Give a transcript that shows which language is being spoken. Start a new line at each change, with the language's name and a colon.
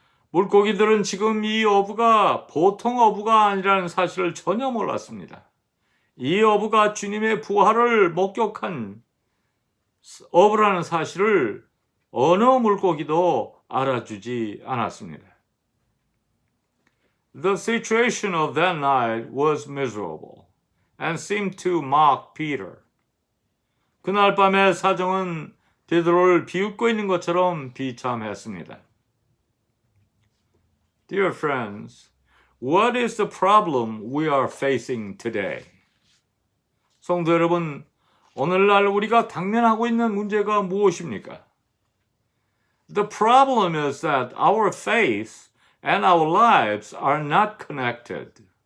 Korean: 물고기들은 지금 이 어부가 보통 어부가 아니라는 사실을 전혀 몰랐습니다. 이 어부가 주님의 부활을 목격한 어부라는 사실을 어느 물고기도 알아주지 않았습니다.
English: The situation of that night was miserable and seemed to mock Peter.
Korean: 그날 밤의 사정은 베드로를 비웃고 있는 것처럼 비참했습니다.
English: Dear friends, what is the problem we are facing today?
Korean: 성도 여러분, 오늘날 우리가 당면하고 있는 문제가 무엇입니까?
English: The problem is that our faith and our lives are not connected.